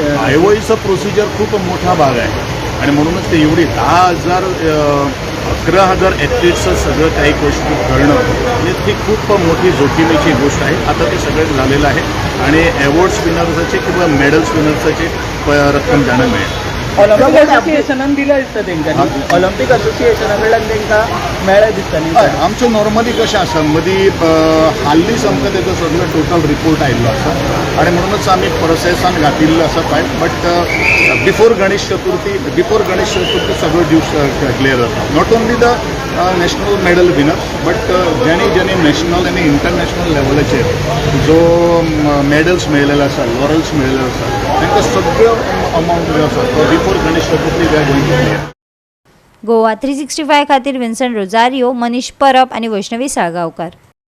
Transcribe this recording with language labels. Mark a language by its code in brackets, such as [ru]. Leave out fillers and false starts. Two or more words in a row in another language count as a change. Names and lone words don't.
[mr] आयओईचा प्रोसिजर खूप मोठा भाग आहे आणि म्हणूनच ते एवढी 11,000 ॲथलीट्सचं सगळं काही गोष्टी करणं म्हणजे ती खूप मोठी जोखमीची गोष्ट आहे। आता ते सगळं झालेलं आहे आणि अवॉर्ड्स विनर्सचे किंवा मेडल्स विनर्सचे रक्कम त्यांना मिळेल। [kok] ऑलिंपिक असोसिएशनान दिलं दिसतं तेंकां, ऑलिंपिक असोसिएशना कडल्यान तेंकां मेळ्ळें दिसता न्ही। आमचं नॉर्मली कशें आसा, मदीं हाल्लीच आमकां तेजो सगळो टोटल रिपोर्ट आयिल्लो आसा आणि म्हणूनच आमी प्रोसेसान घातिल्लो आसा फायल। [en] but before [kok] गणेश चतुर्थी सगळो दिवस क्लियर जाता। [en] not only the national medal winners, but [kok] ज्यांनी नॅशनल आणि इंटरनॅशनल लेवलाचेर जो मेडल्स मेळिल्ले आसा, लॉरल्स मेळिल्ले आसा, तांकां सगळो अमाउंट जो आसा तो [en] before Ganesh Chaturthi we are going to clear. [kok] गोवा 365 खातीर विन्संट रोजारियो, मनीष परब आनी वैष्णवी साळगांवकार।